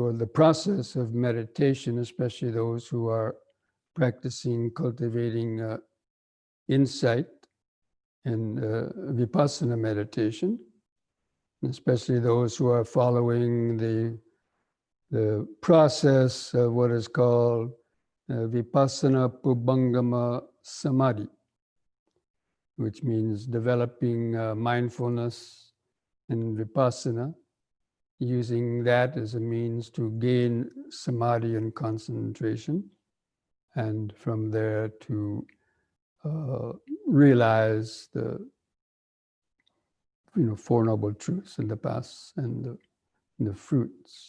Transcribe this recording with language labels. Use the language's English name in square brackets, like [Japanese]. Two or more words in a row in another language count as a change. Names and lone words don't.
[English] or the process of meditation, especially those who are practicing, cultivating insight and vipassana meditation, especially those who are following the process of what is called [Pali] vipassana pubbangama samadhi, [English] which means developing mindfulness and vipassana, using that as a means to gain samadhi and concentration, and from there to realize the Four Noble Truths and the paths and the fruits.